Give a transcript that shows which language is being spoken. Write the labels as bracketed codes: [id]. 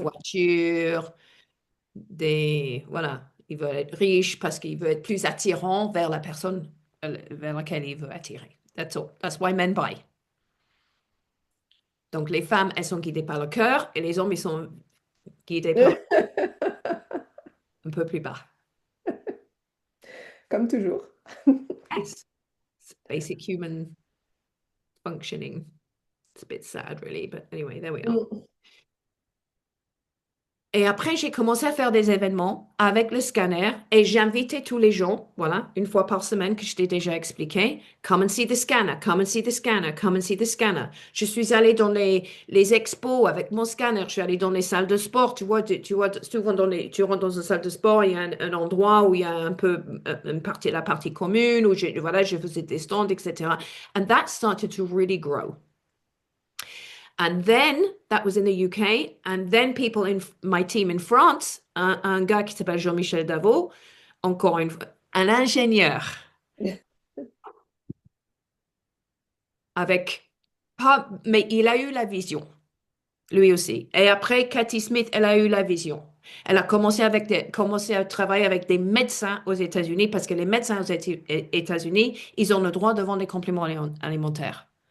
[fr] voitures, voilà, ils veulent être riches parce qu'ils veulent être plus attirants vers la personne vers laquelle ils veulent attirer. [en] That's all. That's why men buy. [fr] Donc, les femmes, elles sont guidées par le cœur et les hommes, ils sont guidés par un peu plus bas. Comme toujours. [en] Yes. It's basic human functioning. It's a bit sad, really, but anyway, there we are. Mm. [fr] Et après, j'ai commencé à faire des événements avec le scanner et j'invitais tous les gens, voilà, une fois par semaine que je t'ai déjà expliqué, [en] come and see the scanner, [fr] come and see the scanner, come and see the scanner. Je suis allée dans les expos avec mon scanner, je suis allée dans les salles de sport, tu vois, souvent tu rentres dans une salle de sport, il y a un endroit où il y a un peu la partie commune, où voilà, je faisais des stands, etc. [en] And that started to really grow. And then that was in the UK. And then people in my team in France, [fr] un gars qui s'appelle Jean-Michel Davot, encore une fois, un ingénieur avec pas, mais il a eu la vision, lui aussi. Et après, Cathy Smith, elle a eu la vision. Elle a commencé à travailler avec des médecins aux États-Unis parce que les médecins aux États-Unis, ils ont le droit de vendre des compléments alimentaires,